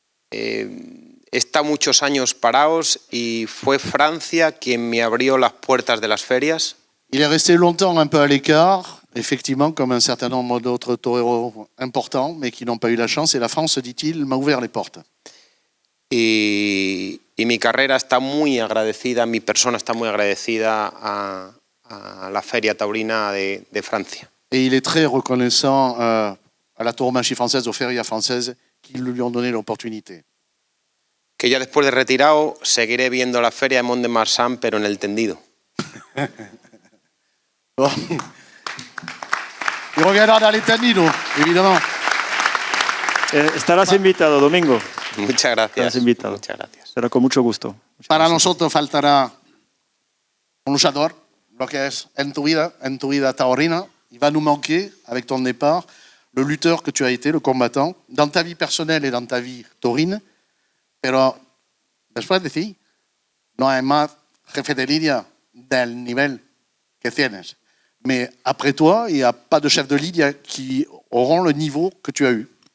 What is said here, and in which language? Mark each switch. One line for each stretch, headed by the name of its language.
Spanish: He estado muchos años parados y fue Francia quien me abrió las puertas de las ferias.
French: Il est resté longtemps un peu à l'écart, effectivement, comme un certain nombre d'autres toreros importants, mais qui n'ont pas eu la chance. Et la France, dit-il, m'a ouvert les portes.
Spanish: Y mi carrera está muy agradecida, mi persona está muy agradecida a la Feria Taurina de Francia.
French: Et il est très reconnaissant à la tauromachie française, aux férias françaises, qui lui ont donné l'opportunité.
Spanish: Que ya después de retirado seguiré viendo la Feria de Mont de Marsan, pero en el tendido.
French: Bon. Il reviendra dans les Taninos, évidemment.
Spanish: Estarás invitado, Domingo. Muchas gracias. Estás invitado. Muchas gracias. Será con mucho gusto. Para nosotros faltará un luchador, lo que es en tu vida taurina.
French: Il va nous manquer, avec ton départ, le lutteur que tu as été, le combattant, dans ta vie personnelle et dans ta vie taurine.
Spanish: Pero después de ti, no hay más jefe de línea del nivel que tienes.
French: Mais après toi, il n'y a pas de chef de ligne qui auront le niveau que tu as eu.